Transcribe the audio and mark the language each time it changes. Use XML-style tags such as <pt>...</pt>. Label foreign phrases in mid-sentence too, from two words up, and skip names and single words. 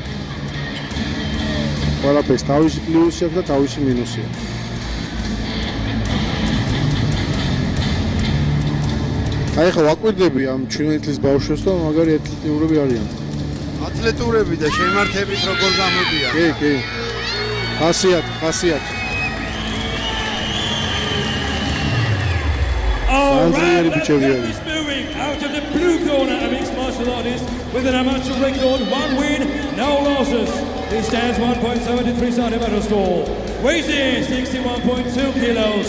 <ka>ყველაფერს თავისი პლუსი აქვს და თავისი მინუსი აქვს. აი ხო ვაკვირდები ამ 17 წლის ბავშვებს და მაგარი ატლეტიურები არიან. ატლეტურები და შემართებით როგორ გამოდიან. კი. ხასიათი.</ka> <en>Alright, let's get this moving. Out of the blue corner, a mixed martial artist with an amateur record, 1 win, no losses. He stands 1.73 centimeters tall, weighs in 61.2 kilos.</en>